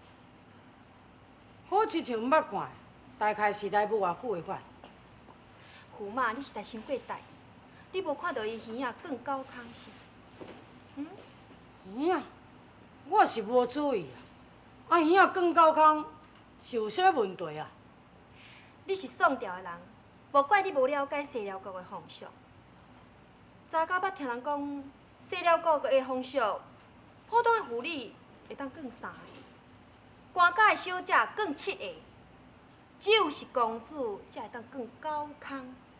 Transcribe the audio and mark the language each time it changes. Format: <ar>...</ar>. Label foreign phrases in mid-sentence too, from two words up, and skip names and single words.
<nan>好亲像毋捌看，大概是来无偌久的款。胡妈，你实在伤过大，你无看到伊耳仔更高空是？耳仔，我是无注意啊。耳仔更高空，是有啥问题啊？你是宋朝的人，无怪你无了解西辽国的风俗。早到捌听人讲，西辽国的风俗，普通的妇女会当更3个，官家的小姐更7个， 只有是公主才会当更高空。</nan>